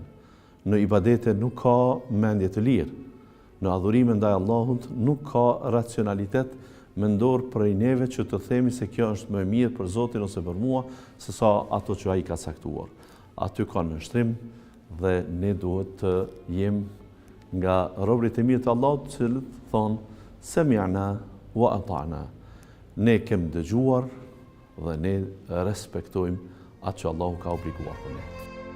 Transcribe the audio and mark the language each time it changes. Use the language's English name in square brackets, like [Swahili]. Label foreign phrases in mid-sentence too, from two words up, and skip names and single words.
[Albanian] Në ibadete nuk ka mendje të lirë. Në adhurime ndaj Allahut nuk ka racionalitet mendor prej neve që të themi se kjo është më e mirë për Zotin ose për mua se sa ato që ai ka caktuar. Aty ka nënshtrim dhe ne duhet të jem nga robërit e mirë të Allahut, që thonë [Arabic] سمعنا وأطعنا. [Albanian] Ne kemi dëgjuar dhe ne respektojmë atë që Allahu ka obliguar për ne.